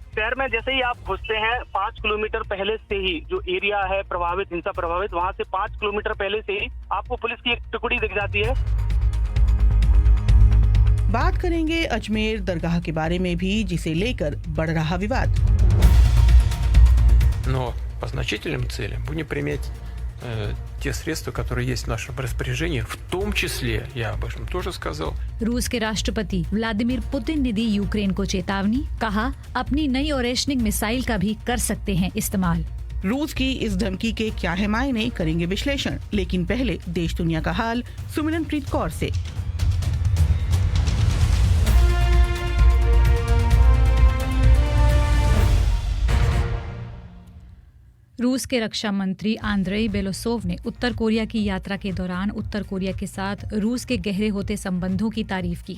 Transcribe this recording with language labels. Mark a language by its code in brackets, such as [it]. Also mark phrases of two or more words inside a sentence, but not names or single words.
[hi] शहर में जैसे ही आप घुसते हैं 5 किलोमीटर पहले से ही जो एरिया है प्रभावित, हिंसा प्रभावित, वहाँ से 5 किलोमीटर पहले से ही आपको पुलिस की एक टुकड़ी दिख जाती है। बात करेंगे अजमेर दरगाह के बारे में भी, जिसे लेकर बढ़ रहा विवाद। [ru] Но по значительным целям будем применять те средства, которые есть в нашем распоряжении, в том числе, я об этом тоже сказал. [hi] रूस के राष्ट्रपति व्लादिमीर पुतिन ने दी यूक्रेन को चेतावनी, कहा अपनी नई ओरेशनिक मिसाइल का भी कर सकते हैं इस्तेमाल। रूस की इस धमकी के क्या है मायने, करेंगे विश्लेषण। लेकिन पहले देश दुनिया का हाल सुमिरनप्रीत कौर से। रूस के रक्षा मंत्री आंद्रेई बेलोसोव ने उत्तर कोरिया की यात्रा के दौरान उत्तर कोरिया के साथ रूस के गहरे होते संबंधों की तारीफ की है।